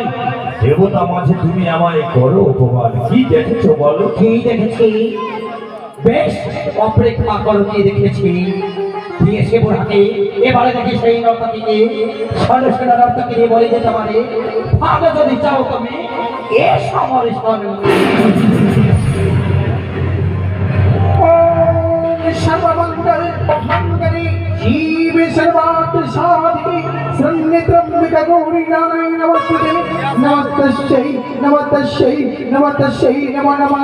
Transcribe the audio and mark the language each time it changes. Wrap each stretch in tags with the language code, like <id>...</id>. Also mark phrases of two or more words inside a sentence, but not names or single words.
<bn>দেবতা মাঝে তুমি আমায় করো অপমান। কি দেখেছো বলো? কি দেখেছি? বেশ অপেক্ষা করো, কি দেখেছি? দিয়েছে বুড়াকে, এবারে দেখি সেই নর্তকীকে ষোলো ষোলো নর্তকী নিয়ে বলে যেতে পারে ভাবে যদি চাও তুমি এ সমরে শোনো।</bn> <sa>सर्वमंगल मंगले जीव सर्वार्थ साधिके शरण्यत्र्यंबके गौरी नारायणी नमस्ते नमस्तस्यै नमो नमः।</sa>